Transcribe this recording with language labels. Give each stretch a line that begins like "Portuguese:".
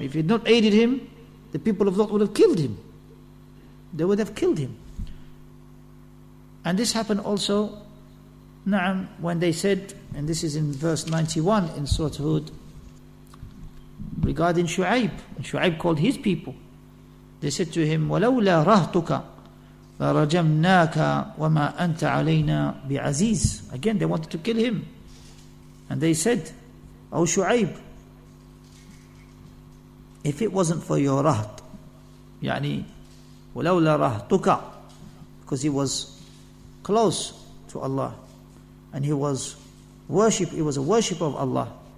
English: If he had not aided him, the people of Lot would have killed him. They would have killed him. And this happened also, when they said, and this is in verse 91 in Surah Hud, regarding Shu'aib. And Shu'aib called his people. They said to him,
Arabic: وَلَوْلَا رَهْتُكَ لَرَجَمْنَاكَ وَمَا أَنْتَ عَلَيْنَا بِعَزِيزٍ.
English: Again, they wanted to kill him. And they said, O Shu'aib, if it wasn't for your raht,
Arabic: وَلَوْلَا رَهْتُكَ,
English: because he was close to Allah, and he was a worshipper of Allah.